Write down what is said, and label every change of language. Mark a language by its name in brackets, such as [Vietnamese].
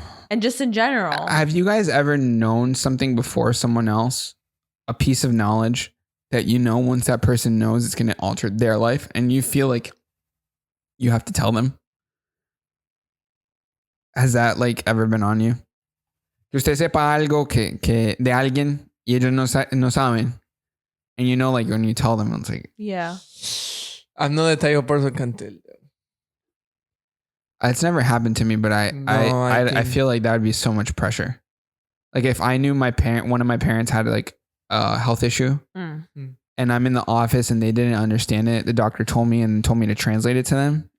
[English] And just in general. Have you guys ever known something before someone else? A piece of knowledge that once that person knows, it's going to alter their life, and you feel like you have to tell them? Has that ever been on you? [Spanish] Que usted sepa algo que de alguien y ellos no saben. [English] And when you tell them, it's like... Yeah. I'm not the type of person can tell. It's never happened to me, but I feel like that would be so much pressure. Like if I knew one of my parents had a health issue and I'm in the office and they didn't understand it, the doctor told me to translate it to them.